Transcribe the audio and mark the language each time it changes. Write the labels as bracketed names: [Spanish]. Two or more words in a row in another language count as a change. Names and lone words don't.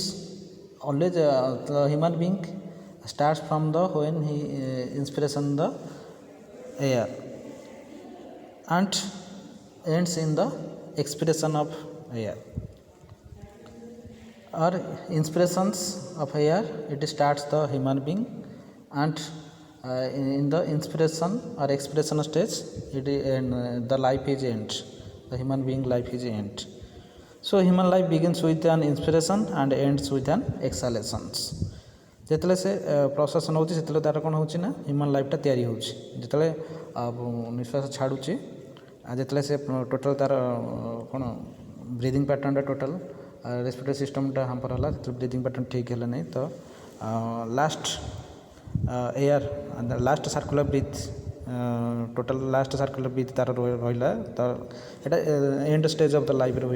[English] Always the human being starts from the when he inspiration the air and ends in the expiration of air, or inspirations of air. It starts the human being, and in the inspiration or expiration stage the life is end. The human being life is end. So human life begins with an inspiration and ends with an exhalations. [Odia] ଯେତେବେଳେ ସେ ପ୍ରସେସନ୍ ହେଉଛି ସେତେବେଳେ ତା'ର କ'ଣ ହେଉଛି ନା [English] human life-ta [Odia] ତିଆରି ହେଉଛି। ଯେତେବେଳେ ନିଶ୍ୱାସ ଛାଡ଼ୁଛି ଯେତେବେଳେ ସେ ଟୋଟାଲ୍ ତା'ର କ'ଣ [English] breathing pattern-ta total respiratory system-ta hamper [Odia] ହେଲା, ସେତେବେଳେ [English] breathing pattern [Odia] ଠିକ୍ ହେଲା ନାହିଁ, ତ [English] last air last circular breath total last circular breath [Odia] ତା'ର ରହିଲା, ତ ଏଇଟା [English] end stage of the life-re [Odia] ହୁଏ।